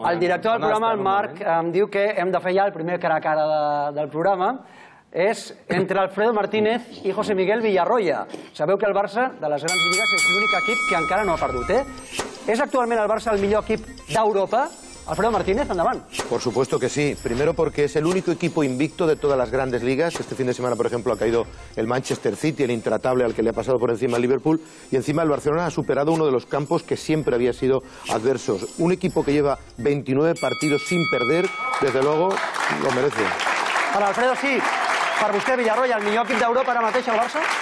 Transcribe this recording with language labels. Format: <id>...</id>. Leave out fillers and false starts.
<ca>El director del programa, el Marc, em diu que hem de fer ja el primer cara a cara del programa. És entre Alfredo Martínez i José Miguel Villarroya. Sabeu que el Barça, de les grans lligues, és l'únic equip que encara no ha perdut, ¿Es actualment el Barça el millor equip d'Europa? Alfredo Martínez, andavant.</ca> <es>Por supuesto que sí. Primero porque es el único equipo invicto de todas las grandes ligas. Este fin de semana, por ejemplo, ha caído el Manchester City, el intratable al que le ha pasado por encima el Liverpool. Y encima el Barcelona ha superado uno de los campos que siempre había sido adversos. Un equipo que lleva 29 partidos sin perder, desde luego, lo merece. Para Alfredo, sí. Para usted,</es> <ca>Villarroya, ¿el millor equip d'Europa ara mateix, el Barça?</ca>